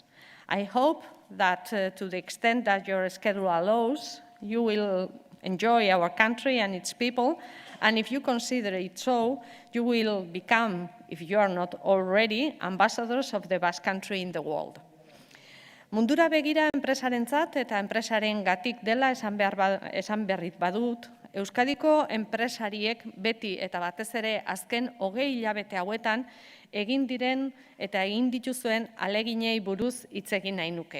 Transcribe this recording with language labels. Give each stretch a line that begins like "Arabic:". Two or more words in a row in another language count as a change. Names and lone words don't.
English: I hope that to the extent that your schedule allows, you will enjoy our country and its people, and if you consider it so, you will become, if you are not already, ambassadors of the Basque Country in the world.
Basque: Mundura Begira enpresarentzat eta enpresarengatik dela esan berrit badut, Euskadiko enpresariek beti eta batez ere azken 20 hilabete hauetan egin diren eta egin dituzuen ahaleginei buruz hitz egin nahi nuke.